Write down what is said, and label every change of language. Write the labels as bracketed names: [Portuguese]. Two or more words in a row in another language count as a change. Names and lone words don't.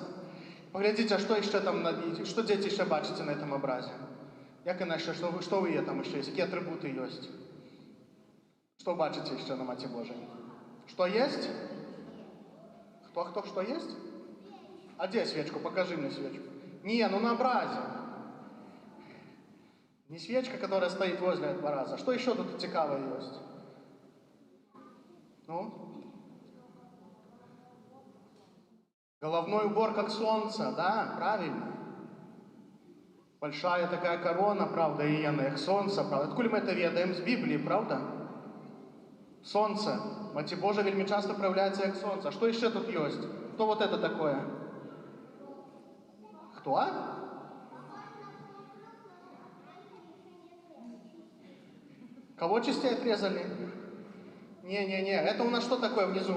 [Belarusian] Паглядзіце, што яшчэ там, што дзеці яшчэ бачыце [Russian] на этом [Belarusian] абразе? Як іначе, што вы є там яшчэ ёсць? Якія атрыбуты ёсць? Што бачыце яшчэ на Маці Божай? Што ёсць? Хто што ёсць? А дзе свечку? [Russian] Покажи мне свечку. Не, ну на образе. Не свечка, которая стоит возле образа. Что еще тут цікавое есть? Ну? Головной убор, как солнце, да, правильно. Большая такая корона, правда, и она их солнце, правда. Откуда мы это ведаем? С Библии, правда? Солнце. Маці Божа вельми часто проявляется как солнце. А что еще тут есть? Кто вот это такое? Кто? Кого частей отрезали? Не-не-не, это у нас что такое внизу?